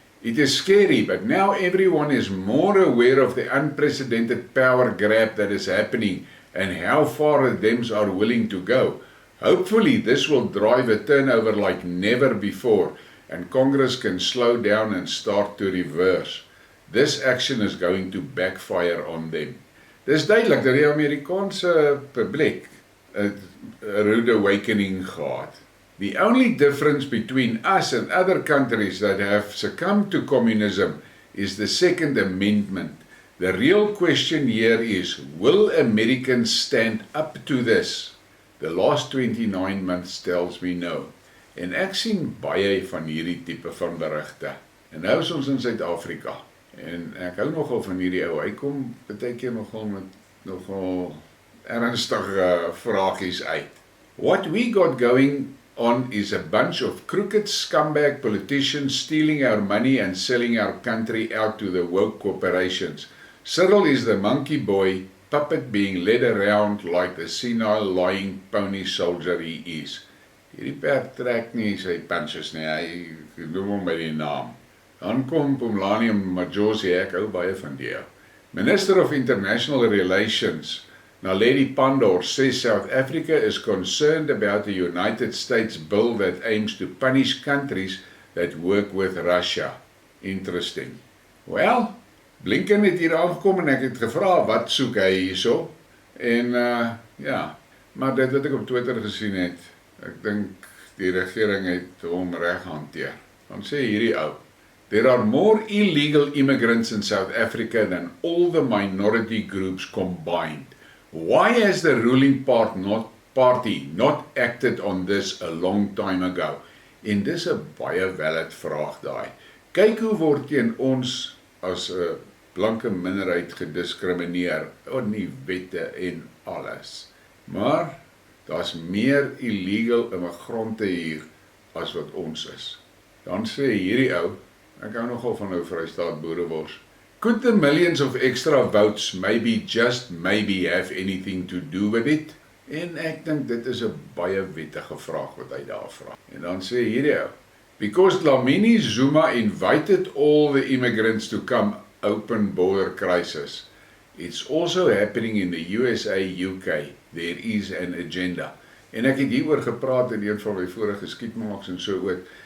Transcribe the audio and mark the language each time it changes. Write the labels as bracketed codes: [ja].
[en] It is scary, but now everyone is more aware of the unprecedented power grab that is happening and how far the Dems are willing to go. Hopefully this will drive a turnover like never before and Congress can slow down and start to reverse. This action is going to backfire on them. [af] Dis duidelik dat die Amerikaanse publiek 'n [en] rude awakening [af] gehad. [en] The only difference between us and other countries that have succumbed to communism is the Second Amendment. The real question here is, will Americans stand up to this? The last 29 months tells me no. [af] En ek sien baie van hierdie tipe van berigte. En nou is ons in Suid-Afrika. En ek hou nogal van hierdie ou. Hy kom baie keer nogal ernstige vragies uit. [en] What we got going on is a bunch of crooked scumbag politicians stealing our money and selling our country out to the woke corporations. Cyril is the monkey boy puppet being led around like the senile lying pony soldier he is. [af] Hierdie perd trek nie sy punches nie, hy noem hom by die naam. Dan kom Pumlani Majosi, ek hou baie van die. [en] Minister of International Relations, Naledi Pandor, says South Africa is concerned about the United States bill that aims to punish countries that work with Russia. [af] Interesting. Well, Blinken het hier aangekom en ek het gevra, wat soek hy hierso? En ja, maar dit wat ek op Twitter gesien het, ek dink die regering het hom reg hanteer. Dan sê hierdie ou, [en] there are more illegal immigrants in South Africa than all the minority groups combined. Why has the ruling party not acted on this a long time ago? [af] En dis 'n baie valid vraag daai. Kyk hoe word teen ons as 'n blanke minderheid gediskrimineer in die wette en alles. Maar daar's meer illegal immigrante hier as wat ons is. Dan sê hierdie ou, Ek hou nogal van nou Vrystaat boerewors. [en] Could the millions of extra votes maybe just maybe have anything to do with it? [af] En ek dink dit is 'n baie wettige vraag wat hy daar vra. En dan sê hierdie ou, [en] because Dlamini Zuma invited all the immigrants to come open border crisis. It's also happening in the USA, UK. There is an agenda. [af] En ek het hieroor gepraat in een van my vorige Skidmarks en so ook.